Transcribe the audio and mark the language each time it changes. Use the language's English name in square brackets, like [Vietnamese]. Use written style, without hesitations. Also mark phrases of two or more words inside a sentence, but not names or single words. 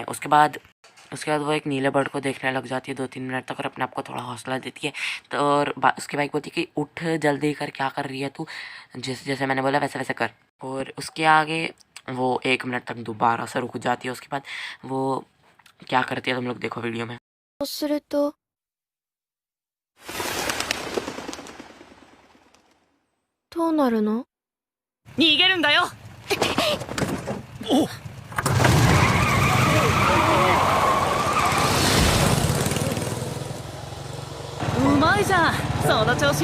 [Hindi] उसके बाद वो एक नीले बर्ड को देखने लग जाती है 2-3 मिनट तक और अपने आप को थोड़ा हौसला देती है। तो और उसकी बाइक बोलती है कि उठ जल्दी कर, क्या कर रही है तू, जैसे मैंने बोला वैसे वैसे कर। और उसके आगे वो 1 मिनट तक दोबारा से रुक जाती है। उसके बाद वो क्या करती है तुम लोग देखो वीडियो में। [Japanese] そうすると、どうなるの？逃げるんだよ。うまいじゃん、その調子。